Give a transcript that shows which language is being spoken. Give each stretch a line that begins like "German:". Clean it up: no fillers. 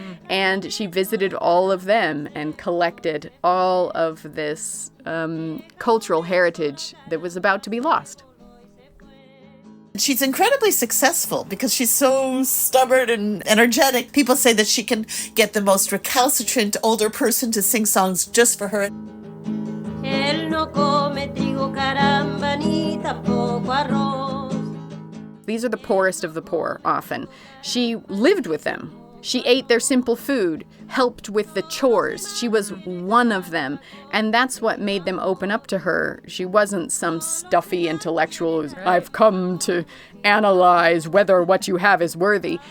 English: And she visited all of them and collected all of this cultural heritage that was about to be lost. She's incredibly successful because she's so stubborn and energetic. People say that she can get the most recalcitrant older person to sing songs just for her.
Spanish: Él no come trigo, caramba, ni tampoco arroz.
English: These are the poorest of the poor, often. She lived with them. She ate their simple food, helped with the chores. She was one of them. And that's what made them open up to her. She wasn't some stuffy intellectual who's, I've come to analyze whether what you have is worthy.